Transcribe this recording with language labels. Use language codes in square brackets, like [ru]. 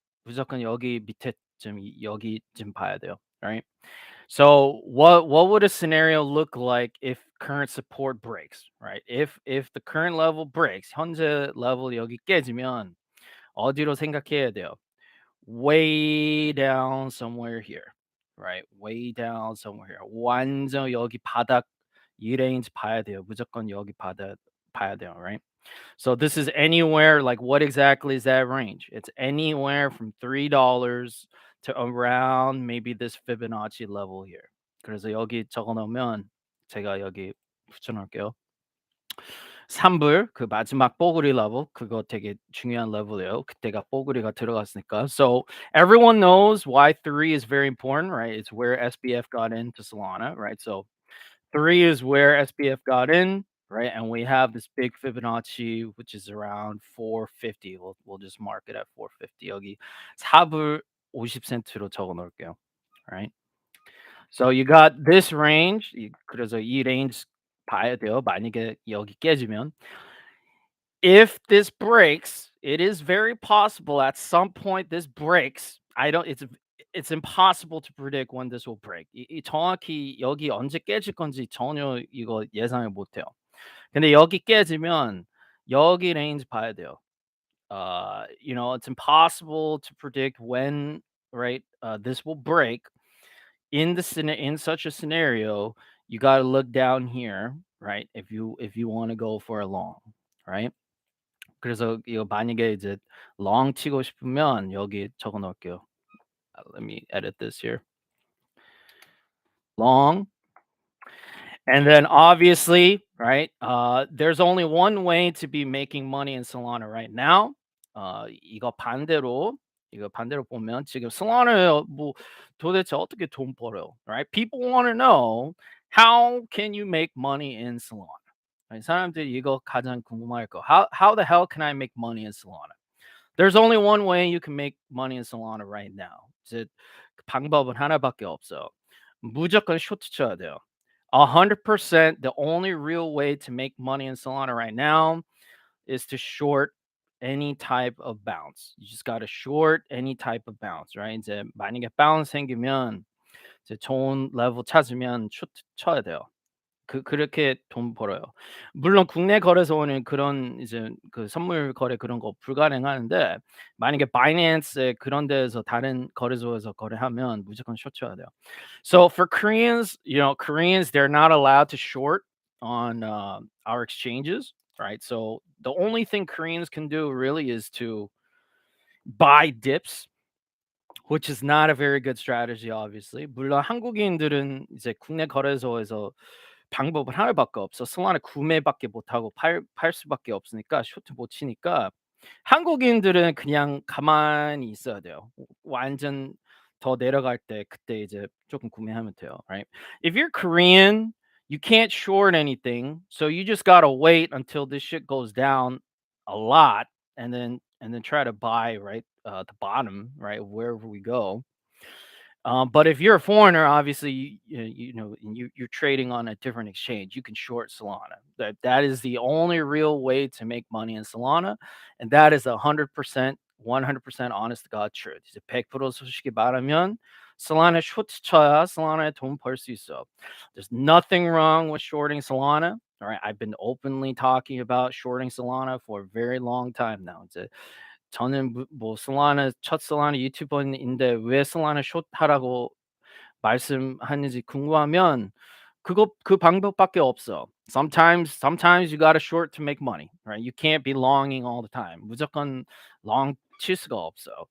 [ko] 무조건 여기 밑에쯤 여기쯤 봐야 돼요. [en] Right? So what would a scenario look like if current support breaks, right? If the current level breaks, [ko] 현재 level 여기 깨지면 어디로 생각해야 돼요? [en] Way down somewhere here, right? Way down somewhere here. [ko] 완전 여기 바닥 이 레인지 봐야 돼요. 무조건 여기 바닥 봐야 돼요, right? [en] So this is anywhere like what exactly is that range? It's anywhere from $3 to around maybe this Fibonacci level here. [ko] 그래서 여기 적어 놓으면 제가 여기 붙여 놓을게요. 3불 그 마지막 뽀글이 level 그거 되게 중요한 level이에요. 그때가 뽀글이가 들어갔으니까. [en] So everyone knows why 3 is very important, right? It's where SBF got into Solana, right? So 3 is where SBF got in, right? And we have this big Fibonacci, which is around 450. We'll just mark it at 450. [ko] 여기 4불 50센트로 적어 놓을게요. [en] Right? So you got this range. [ko] 그래서 이 range 봐야 돼요. 만약에 여기 깨지면. [en] If this breaks, it is very possible at some point this breaks. I don't it's impossible to predict when this will break. [ko] 이 정확히 여기 언제 깨질 건지 전혀 이거 예상을 못 해요. 근데 여기 깨지면 여기 레인지 봐야 돼요. [en] It's impossible to predict when, right? This will break. In such a scenario, you got to look down here, right? If you want to go for a long, right? [ko] 그래서 이거 만약에 이제 long 치고 싶으면 여기 적어 놓을게요. [en] Let me edit this here. Long. And then obviously, right, there's only one way to be making money in Solana right now. [ko] 이거 반대로 보면 지금 Solana 뭐 도대체 어떻게 돈 벌어요, [en] right? People want to know how can you make money in Solana, Right? [ko] 사람들이 이거 가장 궁금할 거. [en] How the hell can I make money in Solana? There's only one way you can make money in Solana right now. [ko] 이제 방법은 하나밖에 없어. 무조건 쇼트 쳐야 돼요. [en] 100% the only real way to make money in Solana right now is to short any type of bounce. You just got to short any type of bounce, right? [ko] 이제 만약에 bounce 생기면 이제 좋은 레벨 찾으면 쇼트 쳐야 돼요. 그렇게 돈 벌어요. 물론 국내 거래소는 그런 이제 그 선물 거래 그런 거 불가능하는데 만약에 바이낸스 그런 데에서 다른 거래소에서 거래하면 무조건 숏 쳐야 돼요. [en] So for Koreans, Koreans they're not allowed to short on our exchanges, right? So the only thing Koreans can do really is to buy dips, which is not a very good strategy obviously. [ko] 물론 한국인들은 이제 국내 거래소에서 방법은 하나밖에 없어. 솔라나 구매밖에 못하고 팔 수밖에 없으니까 쇼트 못 치니까 한국인들은 그냥 가만히 있어야 돼요. 완전 더 내려갈 때 그때 이제 조금 구매하면 돼요, right? [en] If you're Korean, you can't short anything, so you just gotta wait until this shit goes down a lot, and then try to buy right the bottom, right wherever we go. But if you're a foreigner, obviously, and you're trading on a different exchange, you can short Solana. That is the only real way to make money in Solana, and that is 100% honest to God truth. [ko] 이제 100% 솔직히 말하면 Solana 쇼트 쳐야 Solana에 돈 벌 수 있어. [en] There's nothing wrong with shorting Solana. All right, I've been openly talking about shorting Solana for a very long time now. [ko] 이제 저는 뭐 솔라나 첫 솔라나 유튜버인데 왜 솔라나 숏 하라고 말씀하는지 궁금하면 그 방법밖에 없어. [en] Sometimes you gotta short to make money, right? You can't be longing all the time. [ko] 무조건 long 칠 수가 없어.